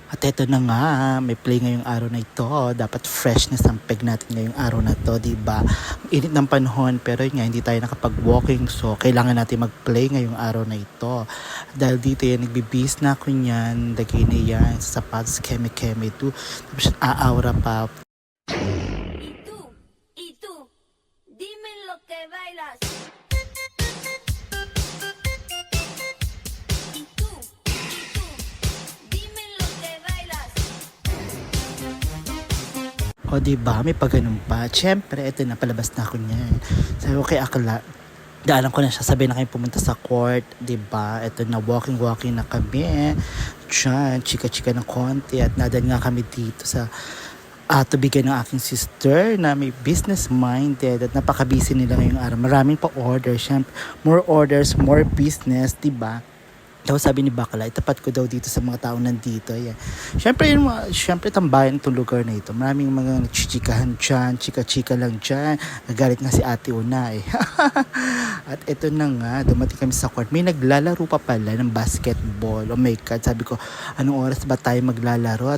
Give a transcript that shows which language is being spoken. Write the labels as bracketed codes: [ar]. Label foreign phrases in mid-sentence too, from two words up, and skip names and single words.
[tl] Eto na nga, may play ngayong araw na ito. Dapat freshness ang peg natin ngayong araw na to, diba? Init ng panahon, pero yun nga, hindi tayo nakapag-walking. So, kailangan natin mag-play ngayong araw na ito. Dahil dito yan, nagbibis na ako niyan. Lagay na yan, sa sapatos, keme-keme ito. Tapos aawra pa. [es] Y tú, dime lo que bailas. Y tú, dime lo que bailas. [tl] O diba, may pagganun pa. Siyempre, ito na, palabas na ako niyan. Sabi ko kay Akla, daanan ko na siya, sabi na kayo pumunta sa court, diba? Ito na, walking na kami. Diyan, chika-chika ng konti. At nadan nga kami dito sa tubigan ng aking sister na may business minded at napaka-busy nila ngayong araw. Maraming pa order, syempre. [en] More orders, more business, [tl] diba? Daw sabi ni Bakla, itapat ko daw dito sa mga tao nandito. Yan. Syempre tambayan itong lugar na ito. Maraming mga nagchichikahan dyan, chika-chika lang dyan. Nagalit nga si Ate Una eh. At ito na nga, dumating kami sa court. May naglalaro pa pala ng basketball. [en] Oh my God, [tl] sabi ko, anong oras ba tayo maglalaro?